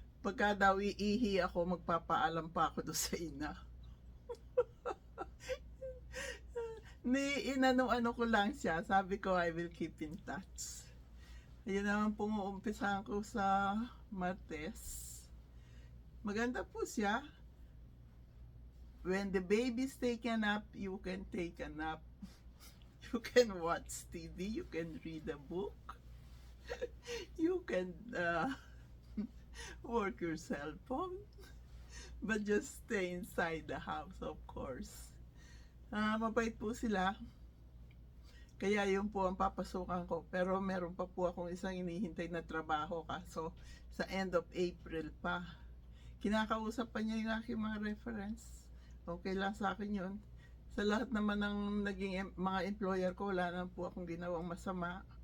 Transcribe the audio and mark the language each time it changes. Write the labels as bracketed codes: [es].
[tl] Pagka daw iihi ako, magpapaalam pa ako doon sa ina. Inano-ano ko lang siya. Sabi ko, [en] I will keep in touch. [tl] Ayun naman pumuumpisahan ko sa Martes. Maganda po siya. [en] When the baby's taken up, you can take a nap. You can watch TV, you can read a book. You can work your cell phone. But just stay inside the house, of course. [tl] Mabait po sila. Kaya yun po ang papasukan ko. Pero meron pa po akong isang inihintay na trabaho kaso sa [en] end of April [tl] pa. Kinakausap pa niya yung aking mga reference. Okay lang sa akin yun. Sa lahat naman ng naging mga employer ko, wala na po akong ginawang masama.